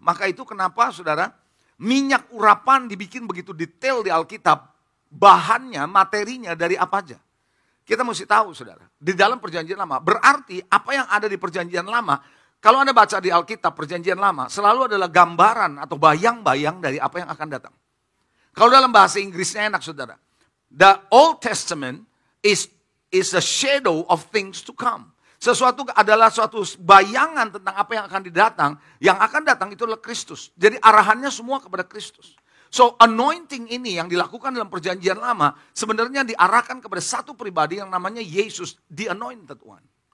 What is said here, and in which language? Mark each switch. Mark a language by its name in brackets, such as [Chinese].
[Indonesian] Maka itu kenapa, saudara, minyak urapan dibikin begitu detail di Alkitab, bahannya, materinya dari apa aja. Kita mesti tahu, saudara, di dalam perjanjian lama, berarti apa yang ada di perjanjian lama, kalau Anda baca di Alkitab perjanjian lama, selalu adalah gambaran atau bayang-bayang dari apa yang akan datang. Kalau dalam bahasa Inggrisnya enak, saudara. [English] The Old Testament is a shadow of things to come. [Indonesian] Sesuatu adalah suatu bayangan tentang apa yang akan datang. Yang akan datang itu adalah Kristus. Jadi arahannya semua kepada Kristus. So anointing ini yang dilakukan dalam perjanjian lama sebenarnya diarahkan kepada satu pribadi yang namanya Yesus, [English] the anointed one.